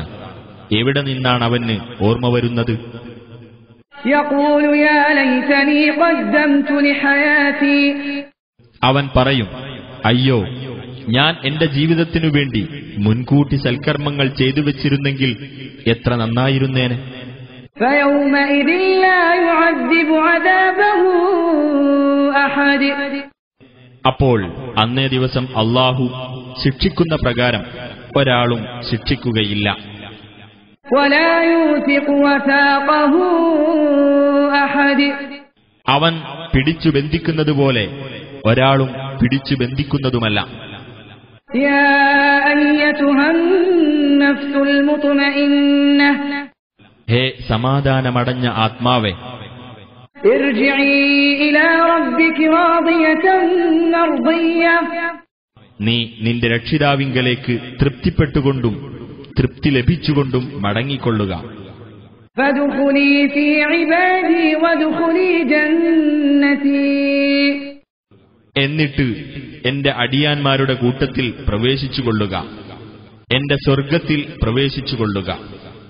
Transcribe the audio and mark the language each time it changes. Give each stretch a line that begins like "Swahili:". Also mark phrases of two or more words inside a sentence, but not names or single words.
Malayalam: എവിടെ നിന്നാണ് അവന് ഓർമ്മ വരുന്നത്? അവൻ പറയും, അയ്യോ, ഞാൻ എന്റെ ജീവിതത്തിനു വേണ്ടി മുൻകൂട്ടി സൽക്കർമ്മങ്ങൾ ചെയ്തു വെച്ചിരുന്നെങ്കിൽ എത്ര നന്നായിരുന്നേനെ.
Arabic: فيومئذ لا يعذب عذابه أحد.
Malayalam: അപ്പോൾ അന്നേ ദിവസം അല്ലാഹു ശിക്ഷിക്കുന്ന പ്രകാരം ഒരാളും ശിക്ഷിക്കുകയില്ല.
Arabic: ولا يوثق وثاقه أحد.
Malayalam: അവൻ പിടിച്ചു ബന്ധിക്കുന്നതുപോലെ ഒരാളും പിടിച്ചു ബന്ധിക്കുന്നതുമല്ല.
Arabic: يا أيتها النفس المطمئنة.
Malayalam: ഹേ സമാധാനമടഞ്ഞ ആത്മാവേ,
Arabic: ارجعي إلى ربك راضية مرضية.
Malayalam: നീ നിന്റെ രക്ഷിതാവിങ്കലേക്ക് തൃപ്തിപ്പെട്ടുകൊണ്ടും തൃപ്തി ലഭിച്ചുകൊണ്ടും മടങ്ങിക്കൊള്ളുക.
Arabic: فادخلي في عبادي وادخلي جنتي.
Malayalam: എന്നിട്ട് എന്റെ അടിയാന്മാരുടെ കൂട്ടത്തിൽ പ്രവേശിച്ചുകൊള്ളുക, എന്റെ സ്വർഗ്ഗത്തിൽ പ്രവേശിച്ചുകൊള്ളുക.